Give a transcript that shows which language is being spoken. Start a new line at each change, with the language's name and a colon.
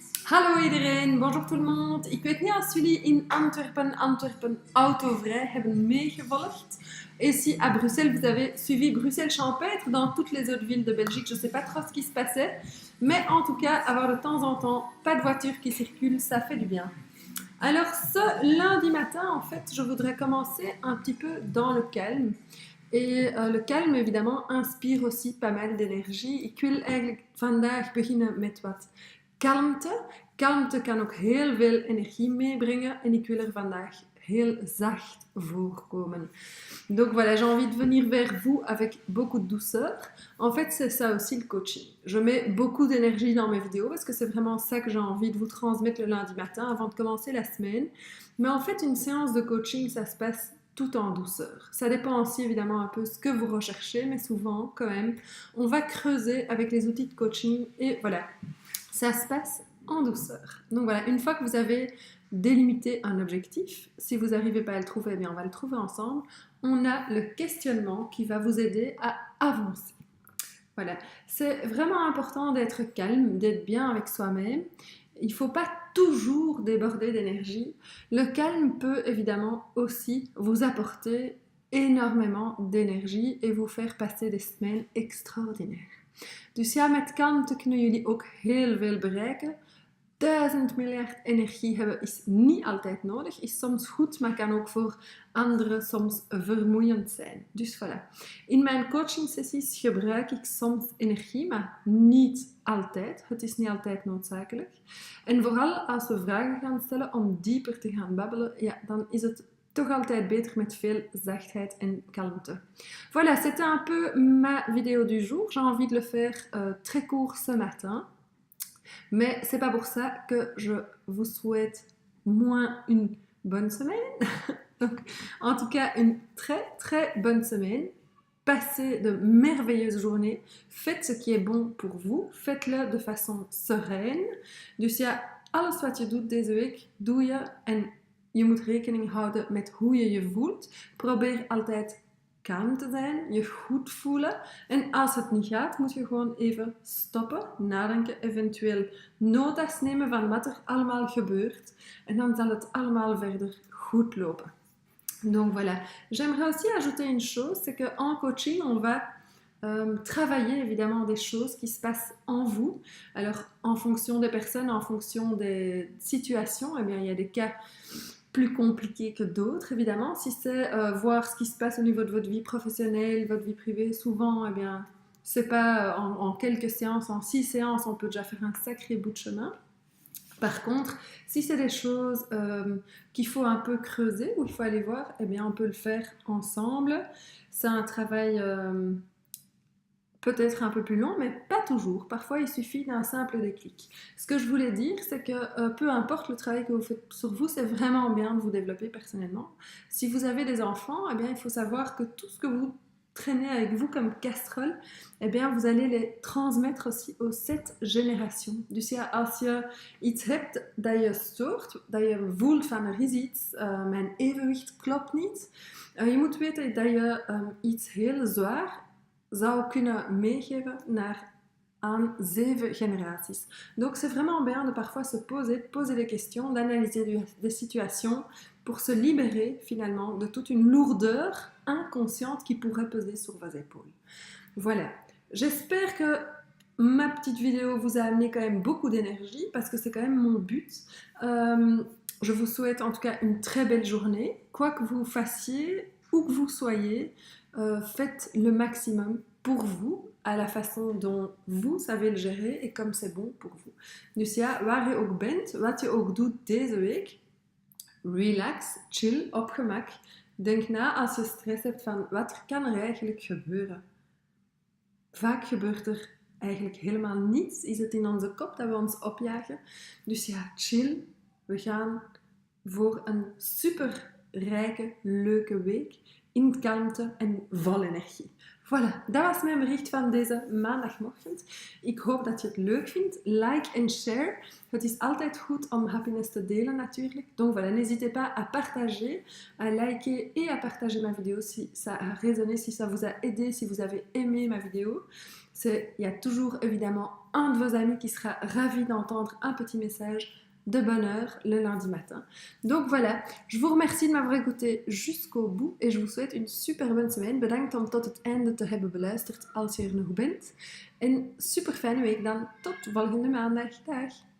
Dutch: Hallo iedereen,
French: bonjour tout le monde.
Dutch: Ik weet niet als jullie in Antwerpen autovrij hebben meegevolgd.
French: Ici à Bruxelles, vous avez suivi Bruxelles champêtre. Dans toutes les autres villes de Belgique, je ne sais pas trop ce qui se passait. Mais en tout cas, avoir de temps en temps pas de voiture qui circule, ça fait du bien. Alors ce lundi matin, en fait, je voudrais commencer un petit peu dans le calme. Et le calme, évidemment, inspire aussi pas mal d'énergie.
Dutch: Ik wil eigenlijk vandaag beginnen met wat kalmte. Kalmte kan ook heel veel energie meebrengen en ik wil er vandaag heel zacht voorkomen.
French: Donc voilà, j'ai envie de venir vers vous avec beaucoup de douceur. En fait, c'est ça aussi le coaching. Je mets beaucoup d'énergie dans mes vidéos parce que c'est vraiment ça que j'ai envie de vous transmettre le lundi matin avant de commencer la semaine. Mais en fait, une séance de coaching, ça se passe tout en douceur. Ça dépend aussi évidemment un peu ce que vous recherchez, mais souvent, quand même, on va creuser avec les outils de coaching et voilà, ça se passe en douceur. Donc voilà, une fois que vous avez délimité un objectif, si vous n'arrivez pas à le trouver, eh bien on va le trouver ensemble. On a le questionnement qui va vous aider à avancer. Voilà, c'est vraiment important d'être calme, d'être bien avec soi-même. Il ne faut pas toujours déborder d'énergie. Le calme peut évidemment aussi vous apporter énormément d'énergie et vous faire passer des semaines extraordinaires.
Dutch: Dus ja, met kalmte kunnen jullie ook heel veel bereiken. 1000 miljard energie hebben is niet altijd nodig, is soms goed, maar kan ook voor anderen soms vermoeiend zijn. Dus voilà. In mijn coaching sessies gebruik ik soms energie, maar niet altijd. Het is niet altijd noodzakelijk. En vooral als we vragen gaan stellen om dieper te gaan babbelen, ja, dan is het toch altijd beter met veel zachtheid en kalmte.
French: Voilà, c'était un peu ma vidéo du jour. J'ai envie de le faire très court ce matin. Mais c'est pas pour ça que je vous souhaite moins une bonne semaine. Donc, en tout cas, une très très bonne semaine. Passez de merveilleuses journées. Faites ce qui est bon pour vous. Faites-le de façon sereine.
Dutch: Dus ja, alles wat je doet deze week, doe je. En je moet rekening houden met hoe je je voelt. Probeer altijd kalm te zijn, je goed voelen. En als het niet gaat, moet je gewoon even stoppen, nadenken, eventueel notas nemen van wat er allemaal gebeurt. En dan zal het allemaal verder goed lopen.
French: Donc voilà. J'aimerais aussi ajouter une chose, c'est qu'en coaching, on va travailler évidemment des choses qui se passent en vous. Alors, en fonction des personnes, en fonction des situations, eh bien, il y a des cas plus compliqué que d'autres, évidemment. Si c'est voir ce qui se passe au niveau de votre vie professionnelle, votre vie privée, souvent, eh bien, c'est pas en quelques séances, en 6 séances, on peut déjà faire un sacré bout de chemin. Par contre, si c'est des choses qu'il faut un peu creuser, où il faut aller voir, eh bien, on peut le faire ensemble. C'est un travail peut-être un peu plus long, mais pas toujours. Parfois, il suffit d'un simple déclic. Ce que je voulais dire, c'est que peu importe le travail que vous faites sur vous, c'est vraiment bien de vous développer personnellement. Si vous avez des enfants, eh bien, il faut savoir que tout ce que vous traînez avec vous comme casserole, eh bien, vous allez les transmettre aussi aux 7 generations.
Dutch: Dus ja, als je iets hebt dat je stoort, dat je voelt van er is iets, mijn evenwicht klopt niet, je moet weten dat je iets heel zwaar zou kunnen meegeven aan 7 générations.
French: Donc c'est vraiment bien de parfois se poser des questions, d'analyser des situations pour se libérer finalement de toute une lourdeur inconsciente qui pourrait peser sur vos épaules. Voilà, j'espère que ma petite vidéo vous a amené quand même beaucoup d'énergie parce que c'est quand même mon but. Je vous souhaite en tout cas une très belle journée, quoi que vous fassiez, où que vous soyez. Faites le maximum pour vous, à la façon dont vous savez le gérer et comme c'est bon pour vous.
Dutch: Dus ja, waar je ook bent, wat je ook doet deze week, relax, chill, op gemak. Denk na als je stress hebt van wat kan er eigenlijk gebeuren. Vaak gebeurt er eigenlijk helemaal niets. Is het in onze kop dat we ons opjagen. Dus ja, chill. We gaan voor een super rijke, leuke week in kalmte en vol energie. Voilà, dat was mijn bericht van deze maandagmorgen. Ik hoop dat je het leuk vindt. Like en share. Het is altijd goed om happiness te delen natuurlijk.
French: Donc voilà, n'hésitez pas à partager, à liker et à partager ma vidéo si ça a résonné, si ça vous a aidé, si vous avez aimé ma vidéo. Il y a toujours évidemment un de vos amis qui sera ravi d'entendre un petit message de bonne heure le lundi matin. Donc voilà, je vous remercie de m'avoir écouté jusqu'au bout et je vous souhaite une super bonne semaine.
Dutch: Bedankt om tot het einde te hebben beluisterd als je er nog bent. En super fijne week dan. Tot volgende maandag. Dag!